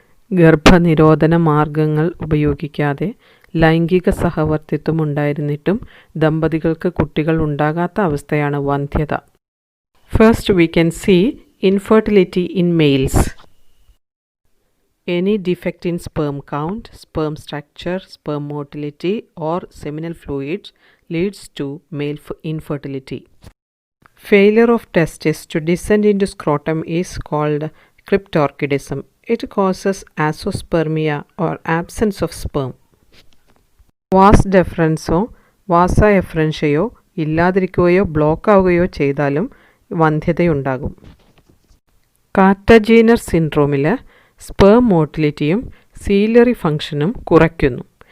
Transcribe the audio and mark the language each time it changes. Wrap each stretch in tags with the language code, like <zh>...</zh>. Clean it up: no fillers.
<ml>ഗർഭനിരോധന മാർഗങ്ങൾ ഉപയോഗിക്കാതെ ലൈംഗിക സഹവർത്തിത്വം ഉണ്ടായിരുന്നിട്ടും ദമ്പതികൾക്ക് കുട്ടികൾ ഉണ്ടാകാത്ത അവസ്ഥയാണ് വന്ധ്യത.</ml> <en>First we can see infertility in males. Any defect in sperm count, sperm structure, sperm motility or seminal fluids leads to male infertility. Failure of testes to descend into scrotum is called cryptorchidism. It causes azoospermia or absence of sperm.</en> <ml>Was ഡെഫറൻസോ വാസ എഫറൻഷ്യയോ ഇല്ലാതിരിക്കുകയോ block ആവുകയോ ചെയ്താലും വന്ധ്യതയുണ്ടാകും. കാറ്റജീനർ സിൻഡ്രോമിൽ sperm മോട്ടിലിറ്റിയും ciliary ഫംഗ്ഷനും കുറയ്ക്കുന്നു.</ml>